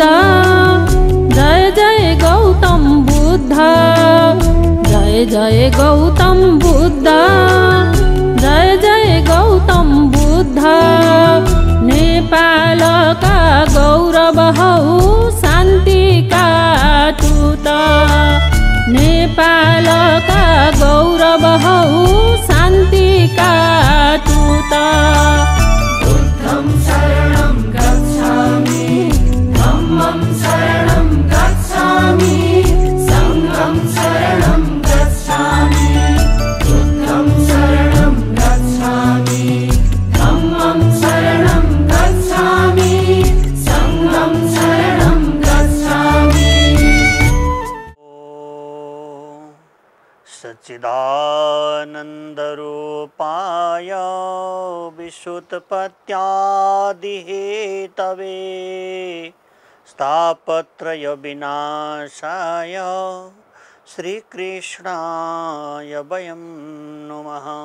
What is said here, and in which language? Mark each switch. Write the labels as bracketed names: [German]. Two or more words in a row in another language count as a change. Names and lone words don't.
[Nepali] जय जय गौतम बुद्ध, जय जय गौतम बुद्ध, जय जय गौतम बुद्ध। नेपालका गौरव हौ शान्तिका दूत, नेपालका गौरव हौ शान्तिका दूत। [Pali] धम्मं शरणं गच्छामि, संघं शरणं गच्छामि, बुद्धं शरणं गच्छामि, धम्मं शरणं गच्छामि, संघं शरणं गच्छामि। [Sanskrit] सच्चिदानन्दरूपाय विश्वोत्पत्त्यादिहेतवे तापत्रय विनाशाय श्रीकृष्णाय वयं नुमः।